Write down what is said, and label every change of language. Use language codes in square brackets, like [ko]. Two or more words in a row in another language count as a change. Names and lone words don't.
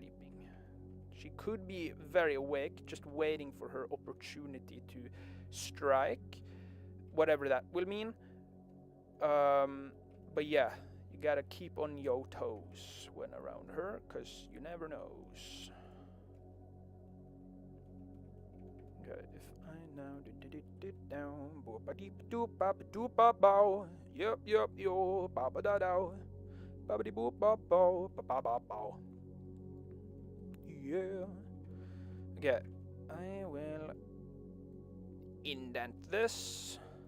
[en] She could be very awake, just waiting for her opportunity to strike, whatever that will mean. But yeah, you gotta keep on your toes when around her, cause you never knows. Okay, if I now do down, bo ba deep doop ba doop ba bow, yup yo ba ba da dow, ba ba dee boop ba bow ba ba ba bow. Yeah. Okay, I will indent this.